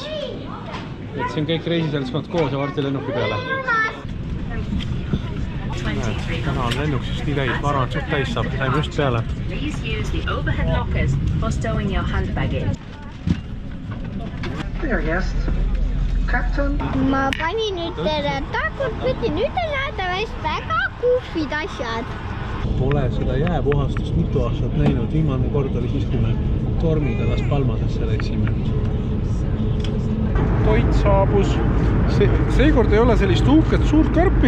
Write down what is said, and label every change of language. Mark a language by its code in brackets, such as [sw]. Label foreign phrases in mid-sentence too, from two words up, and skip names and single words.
[et] Et siin kõik reisiseltskond koos ja varsti lennuki peale. Täna on lennuks just nii täis, ma arvan, et suht täis saab, saime just peale. [en] Dear guests, Captain. [et] Ma panin nüüd tagurpidi, nüüd on nähtavasti väga kuhvid asjad. Pole seda jääpuhastust mitu aastat näinud, viimane kord oli siis, kui me tormiga Las Palmasesse läksime. Toit saabus. Seekord ei ole sellist uhket suurt karpi.